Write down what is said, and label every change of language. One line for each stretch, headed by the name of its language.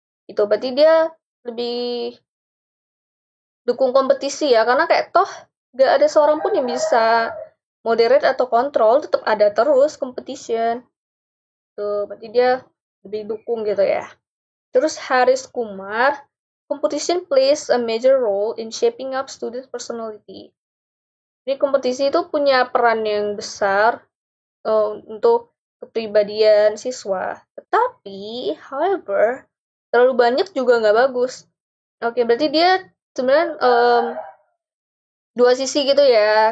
Indonesian: Itu berarti dia lebih dukung kompetisi ya, karena kayak toh gak ada seorang pun yang bisa moderate atau kontrol, tetap ada terus competition. Tuh, berarti dia lebih dukung gitu ya. Terus
English: Haris Kumar, competition plays a major role in shaping up students' personality.
Indonesian: Jadi kompetisi itu punya peran yang besar untuk kepribadian siswa. Tetapi, however, terlalu banyak juga nggak bagus. Oke, berarti dia sebenarnya dua sisi gitu ya.